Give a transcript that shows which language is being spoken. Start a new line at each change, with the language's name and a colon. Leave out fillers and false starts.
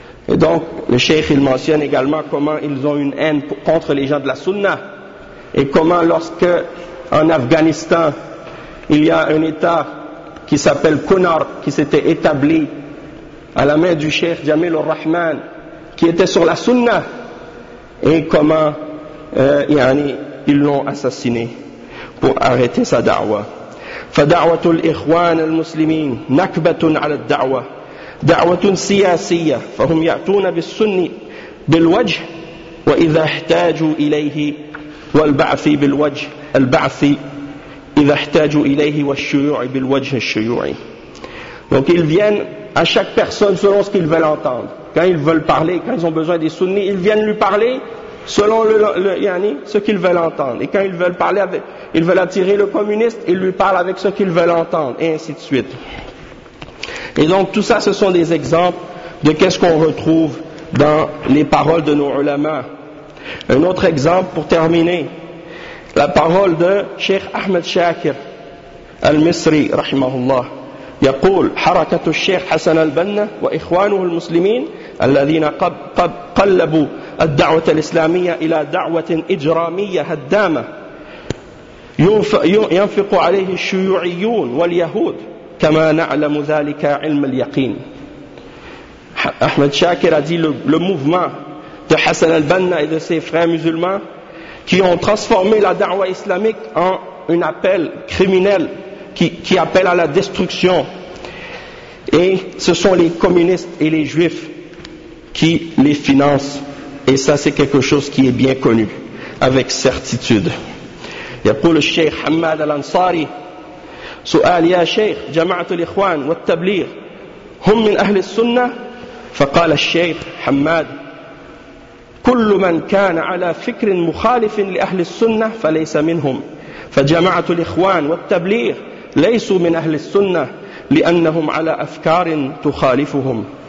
French: Et donc, le cheikh, il mentionne également comment ils ont une haine contre les gens de la sunna, et comment lorsque, en Afghanistan, il y a un état qui s'appelle Kunar, qui s'était établi à la main du cheikh Jamil al-Rahman, qui était sur la sunna, et comment ils l'ont assassiné pour arrêter sa da'wa.
Arabic: فَدَعْوَةُ الْإِخْوَانِ الْمُسْلِمِينَ نَكْبَةٌ عَلَى الدَّعْوَةِ دعوة سياسية، فهم يأتون بالسني بالوجه وإذا احتاجوا إليه والبعث بالوجه البعث إذا احتاجوا إليه والشيوع بالوجه الشيوعي.
French: Donc ils viennent à chaque personne selon ce qu'ils veulent entendre. Quand ils veulent parler, quand ils ont besoin des sunnis, ils viennent lui parler selon ce qu'ils veulent entendre. Et quand ils veulent parler avec, ils veulent attirer le communiste, ils lui parlent avec ce qu'ils veulent entendre, et ainsi de suite. Et donc tout ça, ce sont des exemples de qu'est-ce qu'on retrouve dans les paroles de nos ulama. Un autre exemple pour terminer, la parole de Cheikh Ahmed Shakir Al-Misri rahimahullah.
Arabic: يقول حركة الشيخ حسن البنا وإخوانه المسلمين الذين قلبوا الدعوة الإسلامية إلى دعوة إجرامية هدامة ينفق عليه الشيوعيون واليهود كما نعلم ذلك علم اليقين.
French: أحمد شاكر a dit le mouvement de Hassan al-Banna et de ses frères musulmans qui ont transformé la da'wa islamique en un appel criminel qui appelle à la destruction. Et ce sont les communistes et les juifs qui les financent. Et ça, c'est quelque chose qui est bien connu, avec certitude.
Arabic: يقول الشيخ حماد الأنصاري سؤال يا شيخ جماعة الإخوان والتبليغ هم من أهل السنة فقال الشيخ حماد كل من كان على فكر مخالف لأهل السنة فليس منهم فجماعة الإخوان والتبليغ ليسوا من أهل السنة لأنهم على أفكار تخالفهم.